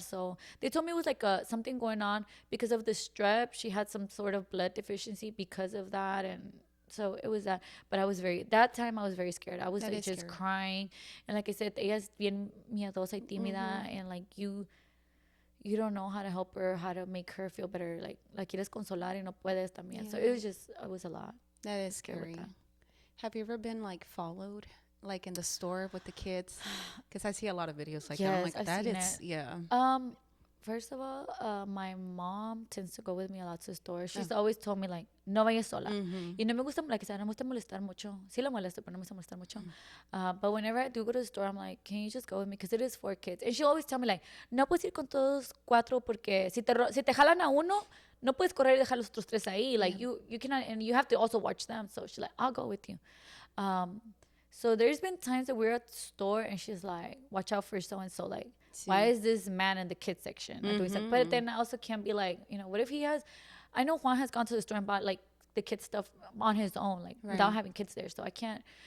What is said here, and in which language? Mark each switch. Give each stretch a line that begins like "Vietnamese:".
English: So they told me it was like something going on because of the strep. She had some sort of blood deficiency because of that, and so it was that. But that time I was very scared. I was like just crying, and like I said,
Spanish: ella's bien miedosa y tímida,
English: and like you don't know how to help her, how to make her feel better.
Spanish: Like la quieres consolar y no puedes también.
English: So it was a lot. That is scary. Have you ever been like followed, like in the store with the kids? Because I see a lot of videos like that. I'm like, that is, First of all, my mom tends to go with me a lot to the store. She's always told me like,
Spanish: no vayas sola. Y no me gusta,
English: like I said,
Spanish: no me gusta molestar mucho. Sí la molesto, pero no me gusta molestar mucho.
English: But whenever I do go to the store, I'm like, can you just go with me? Because it is for kids. And she'll always tell me like,
Spanish: no puedes ir con todos cuatro porque si te jalan a uno, no puedes correr y dejar los otros tres ahí.
English: Like you cannot, and you have to also watch them. So she's like, I'll go with you. So there's been times that we're at the store and she's like, watch out for so and so. Like, why is this man in the kids section? But then I also can't be like, you know, what if he has? I know Juan has gone to the store and bought like the kids stuff on his own, like without having kids there. So I can't.